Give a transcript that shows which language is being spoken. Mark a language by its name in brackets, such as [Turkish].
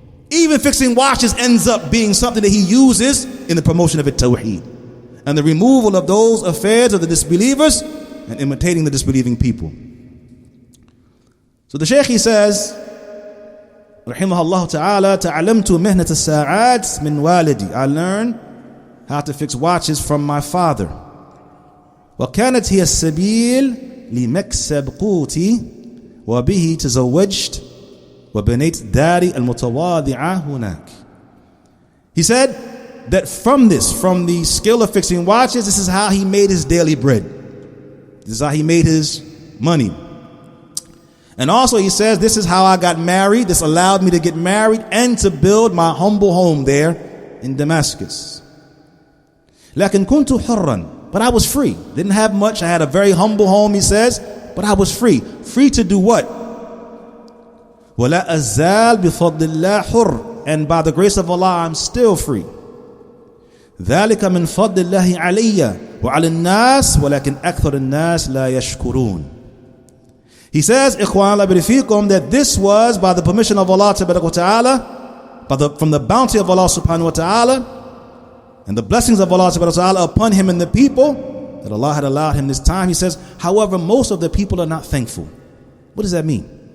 [English] Even fixing watches ends up being something that he uses in the promotion of it, tawheed, and the removal of those affairs of the disbelievers and imitating the disbelieving people. So the Shaykh, he says, rahimahullah ta'ala, [Arabic] ta'alamtu mihnat as-sa'at min walidi. [English] I learned how to fix watches from my father. [Arabic] وكانت هي السبيل لمكسب قوتي وبه تزوجت وبنيت داري المتواضعة هناك. [English] He said that from the skill of fixing watches, this is how he made his daily bread. This is how he made his money. And also he says, this is how I got married. This allowed me to get married and to build my humble home there in Damascus. [Arabic] لكن كنت حرا, [English] but I was free. Didn't have much. I had a very humble home, he says, but I was free. Free to do what? [Arabic] ولا أزال بفضل الله حر, [English] and by the grace of Allah I'm still free. [Arabic] ذلك من فضل الله علي وعلى الناس ولكن أكثر الناس لا يشكرون. [English] He says, [Arabic] إخوان الله برفيكم, [English] that this was by the permission of Allah Ta'ala, from the bounty of Allah subhanahu wa ta'ala, and the blessings of Allah subhanahu wa ta'ala upon him and the people, that Allah had allowed him this time. He says, however, most of the people are not thankful. What does that mean?